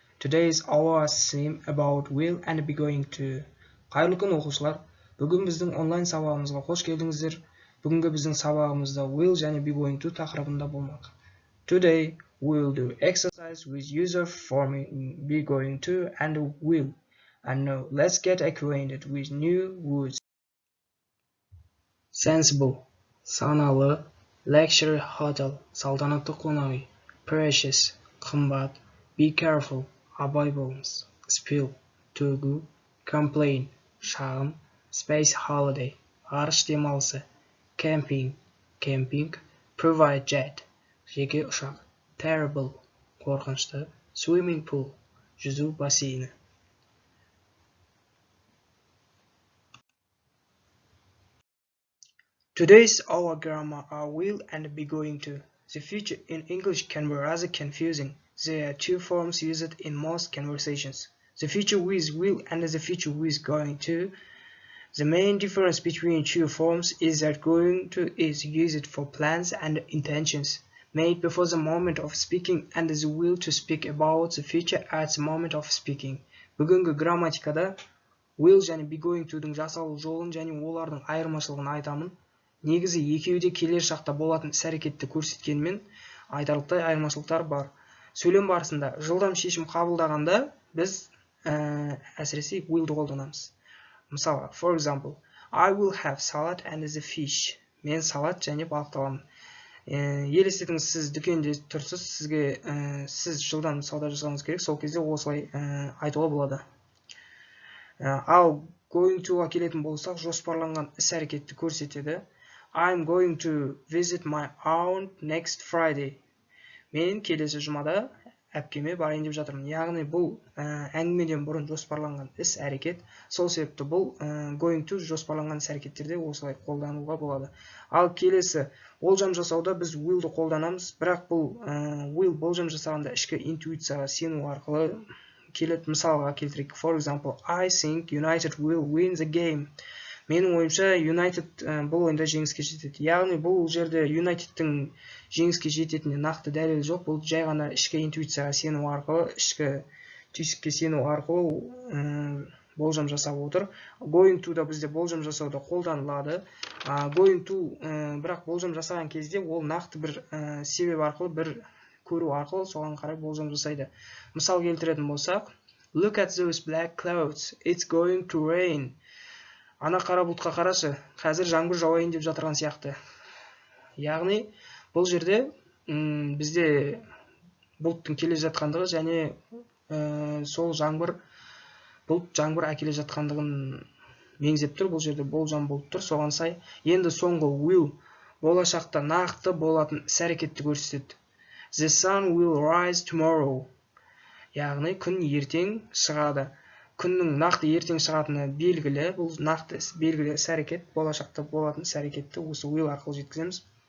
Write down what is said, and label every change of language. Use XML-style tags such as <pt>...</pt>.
<en>Today is our theme about will and be going to.</en> <kk>Қайырлы күн оқушылар. Бүгін біздің онлайн сабағымызға қош келдіңіздер. Бүгінгі біздің сабағымызда will және be going to тақырыбында болмақ.</kk> <en>Today we will do exercise with user forming be going to and will. And now let's get acquainted with new words. Sensible,</en> <kk>саналы,</kk> <en>luxury hotel,</en> <kk>салтанатты қонақ үй,</kk> <en>precious,</en> <kk>қымбат,</kk> <en>be careful,</en> <kk>абай болыңыз,</kk> <en>spill,</en> <kk>төгу,</kk> <en>complain,</en> <kk>шағым,</kk> <en>space holiday,</en> <kk>ғарыш демалысы,</kk> <en>camping, кемпинг, private jet,</en> <kk>жеке ұшақ,</kk> <en>terrible,</en> <kk>қорқынышты,</kk> <en>swimming pool,</en> <kk>жүзу бассейні.</kk> <en>Today's our grammar are will and be going to. The future in English can be rather confusing. There are two forms used in most conversations. The future with will and the future with going to. The main difference between two forms is that going to is used for plans and intentions made before the moment of speaking and the will to speak about the future at the moment of speaking.</en> <kk>Бүгінгі грамматикада will және be going to'дың жасалу жолын және олардың айырмашылығын айтамын. Негізі екеуі де келер шақта болатын іс-әрекетті көрсеткенмен айтарлықтай айырмашылықтар бар. Сөйлем барысында жылдам шешім қабылдағанда біз әсіресе willді қолданамыз. Мысалы,</kk> <en>for example, I will have salad and the fish.</en> <kk>Мен салат және балықты аламын. Елестетіңіз, сіз дүкенде тұрсыз, сіз жылдам сауда жасауыңыз керек, сол кезде осылай айтуға болады. Ал going to-ға келетін болсақ, жоспарланған іс-әрекетті көрсетеді.</kk> <en>I'm going to visit my aunt next Friday.</en> <kk>Мен келесі жұмада әпкеме барайын деп жатырмын. Яғни бұл әңгімеден бұрын жоспарланған іс-әрекет. Сол себепті бұл going to жоспарланған іс-әрекеттерде осылай қолдануға болады. Ал келесі болжам жасауда біз willді қолданамыз, бірақ бұл will болжам жасағанда ішкі интуицияға сену арқылы келеді. Мысалға келтірейік.</kk> <en>For example, I think United will win the game.</en> <kk>Менің ойымша United бұл ойында жеңіске жетеді. Яғни бұл жерде United'тің жеңіске жететініне нақты дәлел жоқ. Бұл жай ғана ішкі интуицияға сену арқылы, ішкі түйсікке сену арқылы болжам жасап отыр. Going to да бізде болжам жасауда қолданылады. Going to бірақ болжам жасаған кезде ол нақты бір себеп арқылы, бір көру арқылы соған қарай болжам жасайды. Мысал келтіретін болсақ,</kk> <en>Look at those black clouds. It's going to rain.</en> <kk>Ана қара бұлтқа қарашы, қазір жаңбыр жауайын деп жатырған сияқты. Яғни, бұл жерде бізде бұлттың келе жатқандығы және сол бұлт жаңбыр әкеле жатқандығын меңзеп тұр. Бұл жерде болжам болып тұр, соған сай. Енді соңғы will болашақта нақты болатын іс-әрекетті көрсетеді.</kk> <en>The sun will rise tomorrow.</en> <kk>Яғни, күн ертең шығады. Күннің нақты ертең шығатыны белгілі, бұл нақты белгілі іс-әрекет, болашақта болатын іс-әрекетті осы will арқылы жеткіземіз.</kk>